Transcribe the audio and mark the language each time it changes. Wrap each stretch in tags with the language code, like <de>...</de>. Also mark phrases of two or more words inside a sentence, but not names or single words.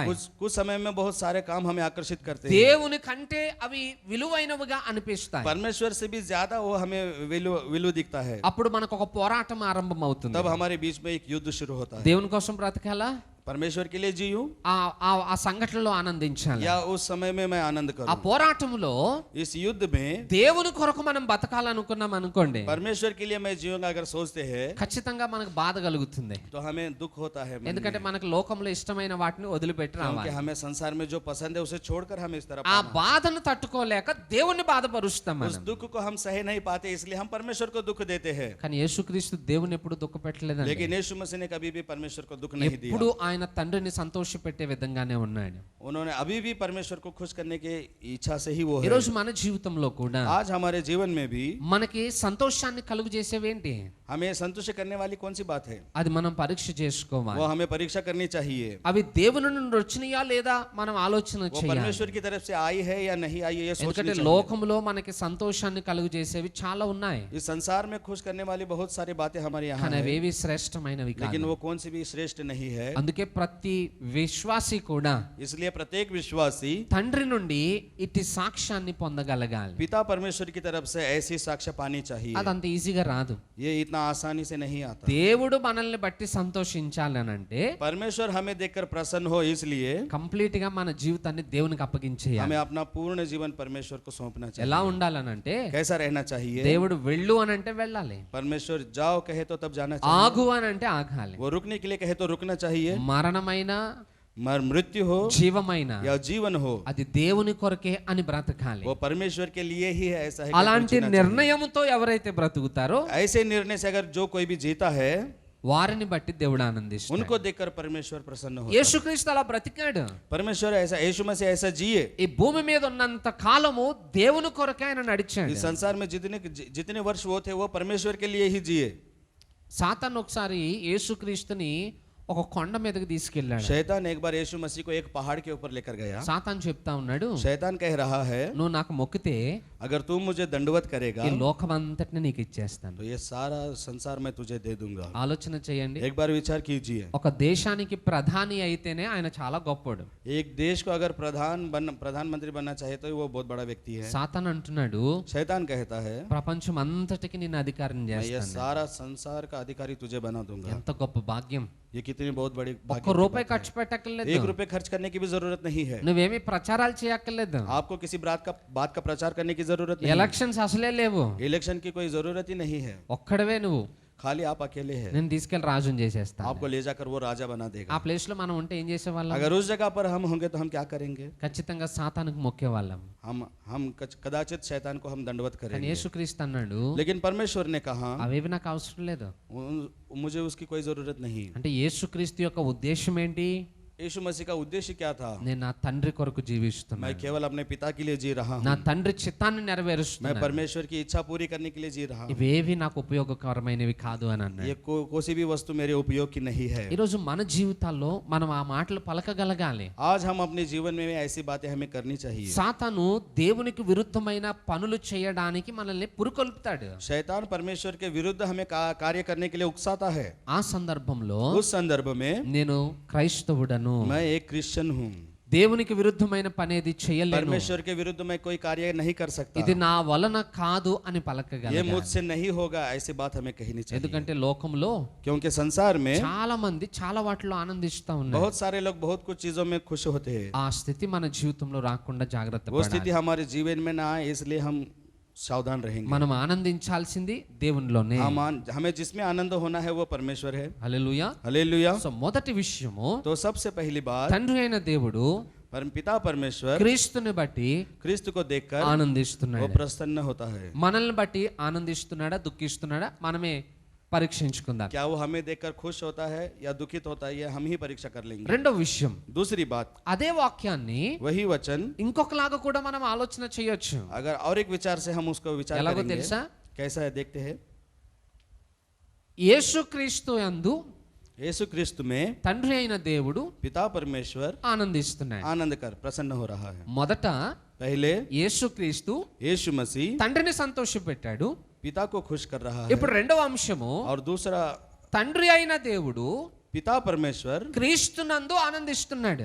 <hi>कुछ समय में बहुत सारे काम हमें आकर्षित करते हैं।</hi> <te>దేవుని కంటే అవి విలువైనవిగా అనిపిస్తాయి.</te> <hi>परमेश्वर से भी ज्यादा वो हमें विलु दिखता है।</hi> <te>అప్పుడు మనకు ఒక పోరాటం ఆరంభం అవుతుంది.</te> <hi>तब हमारे बीच में एक युद्ध शुरू होता है।</hi> <te>దేవుని కోసం బ్రతకాలా?</te> <hi>परमेश्वर के लिए जीऊं</hi> <te>ఆ సంఘటనలో ఆనందించాలి.</te> <hi>या उस समय में मैं आनंद</hi> <te>ఆ</te> <hi>करूं?</hi> <te>పోరాటంలో</te> <hi>इस युद्ध में</hi> <te>దేవుని కొరకు మనం బతకాలనుకున్నాం అనుకోండి,</te> <hi>परमेश्वर के लिए मैं जीऊंगा अगर सोचते हैं</hi> <te>ఖచ్చితంగా మనకు బాధ కలుగుతుంది.</te> <hi>तो हमें दुख होता है मन में।</hi> <te>ఎందుకంటే మనకు లోకంలో ఇష్టమైన వాటిని వదిలిపెట్టి</te> <hi>क्योंकि</hi> <te>రావాలి.</te> <hi>हमें संसार में जो पसंद है उसे छोड़कर हम इस तरफ</hi> <te>ఆ</te> <hi>आना।</hi> <te>బాధను తట్టుకోలేక దేవుణ్ణి బాధపరుస్తాం</te> <hi>उस</hi> <te>మనం.</te> <hi>दुख को हम सह नहीं पाते, इसलिए हम परमेश्वर को दुख देते हैं।</hi> <te>కానీ యేసుక్రీస్తు దేవుని ఎప్పుడు దుఃఖ పెట్టలేదండి.</te> <hi>लेकिन यीशु मसीह ने कभी भी परमेश्वर को दुख नहीं दिया।</hi> <te>ఎప్పుడు ఆయన తండ్రిని సంతోష పెట్టే విధంగానే ఉన్నాడు.</te> <hi>उन्होंने अभी भी परमेश्वर को खुश करने की इच्छा से ही वो</hi> <te>ఈ</te> <hi>है।</hi> <te>రోజు మన జీవితంలో కూడా</te> <hi>आज हमारे जीवन में भी</hi> <te>మనకి సంతోషాన్ని కలుగు చేసేవేంటి?</te> <hi>हमें संतुष्ट करने वाली कौन सी बात है?</hi> <te>అది మనం పరీక్ష చేసుకోవాలి.</te> <hi>वो हमें परीक्षा करनी चाहिए।</hi> <te>అవి దేవుని నుండి వచ్చినాయా లేదా మనం ఆలోచన</te> <hi>वो</hi> <te>చేయాలి.</te> <hi>परमेश्वर की तरफ से आई है या नहीं आई है, ये सोचनी</hi> <te>ఎందుకంటే</te> <hi>चाहिए।</hi> <te>లోకంలో మనకి సంతోషాన్ని కలుగు చేసేవి చాలా ఉన్నాయి.</te> <hi>इस संसार में खुश करने वाली बहुत सारी बातें हमारे यहाँ</hi> <te>కానీ</te> <hi>हैं,</hi> <te>అవేవి శ్రేష్టమైనవి</te> <hi>लेकिन</hi> <te>కాదు.</te> <hi>वो कौन सी भी श्रेष्ठ नहीं है।</hi> <te>అందుకే ప్రతి విశ్వాసి కూడా</te> <hi>इसलिए प्रत्येक विश्वासी</hi> <te>తండ్రి నుండి ఇట్టి సాక్ష్యాన్ని పొందగలగాలి.</te> <hi>पिता परमेश्वर की तरफ से ऐसी साक्ष्य पानी चाहिए।</hi> <te>అదంత ఈజీగా రాదు.</te> <hi>ये इतना आसानी से नहीं आता।</hi> <te>దేవుడు మనల్ని బట్టి సంతోషించాలనంటే</te> <hi>परमेश्वर हमें देखकर प्रसन्न हो, इसलिए</hi> <te>కంప్లీట్ గా మన జీవితాన్ని దేవునికి అప్పగించేయాలి.</te> <hi>हमें अपना पूर्ण जीवन परमेश्वर को सौंपना चाहिए।</hi> <te>ఎలా ఉండాలనంటే</te> <hi>कैसा रहना चाहिए?</hi> <te>దేవుడు వెళ్ళు అని అంటే వెళ్ళాలి,</te> <hi>परमेश्वर जाओ कहे तो तब जाना चाहिए,</hi> <te>ఆగు అని అంటే ఆగాలి.</te> <hi>वो रुकने के लिए कहे तो रुकना चाहिए।</hi> <te>మరణమైన</te> <hi>मृत्यु हो</hi> <te>జీవమైన</te> <hi>या जीवन हो,</hi> <te>అది దేవుని కొరకే అని బ్రతకాలి.</te> <hi>वो परमेश्वर के लिए ही है, ऐसा है कि</hi> <te>అలాంటి</te> <hi>जीना चाहिए।</hi> <te>నిర్ణయంతో ఎవరైతే బ్రతుకుతారో</te> <hi>ऐसे निर्णय से अगर जो कोई भी जीता है</hi> <te>వారిని బట్టి దేవుడు ఆనందిస్తాడు.</te> <hi>उनको देखकर परमेश्वर प्रसन्न हो।</hi> <te>యేసుక్రీస్తు అలా బ్రతికాడు.</te> <hi>परमेश्वर ऐसा, यीशु मसीह ऐसा जिए।</hi> <te>ఈ భూమి మీద ఉన్నంత కాలము దేవుని కొరకే ఆయన నడిచాడు.</te> <hi>इस संसार में जितने वर्ष वो थे वो परमेश्वर के लिए ही जिए।</hi> <te>సాతాను ఒకసారి యేసుక్రీస్తుని ఒక కొండ మీదకి తీసుకెళ్ళాడు.</te> <hi>शैतान एक बार यीशु मसीह को एक पहाड़ के ऊपर लेकर गया।</hi> <te>సాతాను చెప్తా ఉన్నాడు,</te> <hi>शैतान कह रहा है</hi> <te>నువ్వు నాకు మొక్కితే</te> <hi>अगर तू मुझे दंडवत करेगा</hi> <te>ఈ లోకమంతటిని నీకు ఇచ్చేస్తాను.</te> <hi>तो ये सारा संसार मैं तुझे दे दूंगा।</hi> <te>ఆలోచన చేయండి,</te> <hi>एक बार विचार कीजिए,</hi> <te>ఒక దేశానికి ప్రధాని అయితేనే ఆయన చాలా గొప్పోడు.</te> <hi>एक देश को अगर प्रधानमंत्री बनना चाहे तो वो बहुत बड़ा व्यक्ति है।</hi> <te>సాతాను అంటున్నాడు,</te> <hi>शैतान कहता है</hi> <te>ప్రపంచం అంతటికి నిన్ను అధికారం</te> <hi>मैं ये</hi> <te>చేస్తాను.</te> <hi>सारा संसार का अधिकारी तुझे बना दूंगा।</hi> <te>ఎంత గొప్ప భాగ్యం.</te> <hi>ये कितनी बहुत बड़ी</hi> <te>ఒక్క</te> <hi>भाग्य की</hi> <te>రూపాయి</te> <hi>बात</hi> <te>ఖర్చు</te> <hi>है।</hi> <te>పెట్టక్కర్లేదు,</te> <hi>1 रुपए खर्च करने की भी जरूरत नहीं है।</hi> <te>నువ్వేమి ప్రచారాలు చేయక్కర్లేదు,</te> <hi>आपको किसी बात का प्रचार करने की जरूरत नहीं है।</hi> <te>ఎలక్షన్స్ అసలే లేవు,</te> <hi>इलेक्शन की कोई जरूरत ही नहीं है।</hi> <te>ఒక్కడవే నువ్వు.</te> <hi>खाली आप अकेले हैं,</hi> <te>నేను తీసుకెళ్లి రాజుని చేసేస్తాను.</te> <hi>आपको ले जाकर वो राजा बना</hi> <te>ఆ</te> <hi>देगा।</hi> <te>ప్లేస్ లో మనం ఉంటే ఏం చేసేవాళ్ళం?</te> <hi>अगर उस जगह पर हम होंगे तो हम क्या करेंगे?</hi> <te>ఖచ్చితంగా సాతానుకు మొక్కేవాళ్ళం.</te> <hi>हम कदाचित शैतान को हम दंडवत</hi> <te>కానీ</te> <hi>करेंगे।</hi> <te>యేసుక్రీస్తు అన్నాడు,</te> <hi>लेकिन परमेश्वर ने कहा</hi> <te>అవేవి నాకు అవసరం లేదు.</te> <hi>मुझे उसकी कोई जरूरत नहीं।</hi> <te>అంటే యేసుక్రీస్తు యొక్క ఉద్దేశం ఏంటి?</te> <hi>यीशु मसीह का उद्देश्य क्या था?</hi> <te>నేను నా తండ్రి కొరకు</te> <hi>मैं</hi> <te>జీవిస్తున్నాను,</te> <hi>केवल अपने पिता के लिए जी रहा</hi> <te>నా</te> <hi>हूँ।</hi> <te>తండ్రి చిత్తాన్ని</te> <hi>मैं</hi> <te>నెరవేరుస్తున్నాను.</te> <hi>परमेश्वर की इच्छा पूरी करने के लिए जी रहा हूँ।</hi> <te>ఇవేవి నాకు ఉపయోగకరమైనవి కాదు అని అన్నాడు.</te> <hi>ये कोई भी वस्तु मेरे उपयोग की नहीं है।</hi> <te>ఈరోజు మన జీవితాల్లో మనం ఆ మాటలు పలకగలగాలి.</te> <hi>आज हम अपने जीवन में ऐसी बातें हमें करनी चाहिए।</hi> <te>సాతాను దేవునికి విరుద్ధమైన పనులు చేయడానికి మనల్ని పురుకొల్పుతాడు.</te> <hi>शैतान परमेश्वर के विरुद्ध हमें कार्य करने के लिए उकसाता है।</hi> <te>ఆ సందర్భంలో</te> <hi>उस संदर्भ में</hi> <te>నేను క్రైస్తవుడను,</te> <hi>मैं एक क्रिश्चियन हूँ।</hi> <te>దేవునికి విరుద్ధమైన పనేది చేయలేను,</te> <hi>परमेश्वर के विरुद्ध मैं कोई कार्य नहीं कर सकता।</hi> <te>ఇది నా వలన కాదు అని</te> <hi>ये</hi> <te>పలకగలగాలి.</te> <hi>मुझसे नहीं होगा, ऐसी बात हमें कहनी चाहिए।</hi> <te>ఎందుకంటే లోకంలో</te> <hi>क्योंकि संसार में</hi> <te>చాలా మంది చాలా వాటిలో ఆనందిస్తా ఉన్నారు.</te> <hi>बहुत सारे लोग बहुत कुछ चीजों में खुश होते हैं।</hi> <te>ఆ స్థితి మన జీవితంలో రాకుండా జాగ్రత్త</te> <hi>वो</hi> <te>పడాలి.</te> <hi>स्थिति हमारे जीवन में ना आए, इसलिए हम सावधान रहेंगे।</hi> <te>మనం ఆనందించాల్సింది దేవునిలోనే.</te> <hi>हमें जिसमें आनंद होना है वो परमेश्वर है।</hi> <te>హల్లెలూయా.</te> <hi>हालेलुया।</hi> <te>సో మొదటి విషయము,</te> <hi>तो सबसे पहली बात,</hi> <te>తండ్రి అయిన దేవుడు</te> <hi>पिता परमेश्वर</hi> <te>క్రీస్తుని బట్టి</te> <hi>क्रिस्त को देखकर वो</hi> <te>ఆనందిస్తున్నాడు.</te> <hi>प्रसन्न होता है।</hi> <te>మనల్ని బట్టి ఆనందిస్తున్నాడా దుఃఖిస్తున్నాడా మనమే పరీక్షించుకుందాం.</te> <hi>क्या वो हमें देखकर खुश होता है या दुखित होता है, ये हम ही परीक्षा कर लेंगे।</hi> <te>రెండో విషయం,</te> <hi>दूसरी बात,</hi> <te>అదే వాక్యాన్ని</te> <hi>वही वचन</hi> <te>ఇంకొకలాగా కూడా మనం ఆలోచన చేయొచ్చు.</te> <hi>अगर और एक विचार से हम उसको विचार</hi> <te>ఎలాగో</te> <hi>करेंगे,</hi> <te>తెలుసా?</te> <hi>कैसा है देखते हैं।</hi> <te>యేసుక్రీస్తు యందు</te> <hi>यीशु क्रिस्त में</hi> <te>తండ్రి అయిన దేవుడు</te> <hi>पिता परमेश्वर</hi> <te>ఆనందిస్తున్నాడు.</te> <hi>आनंद कर प्रसन्न हो रहा है।</hi> <te>మొదట</te> <hi>पहले</hi> <te>యేసుక్రీస్తు</te> <hi>यीशु मसीह</hi> <te>తండ్రిని సంతోషపెట్టాడు.</te> <hi>पिता को खुश कर रहा है।</hi> <te>ఇప్పుడు రెండవ అంశము,</te> <hi>और दूसरा,</hi> <te>తండ్రి అయిన దేవుడు</te> <hi>पिता परमेश्वर</hi> <te>క్రీస్తునందు ఆనందిస్తున్నాడు.</te>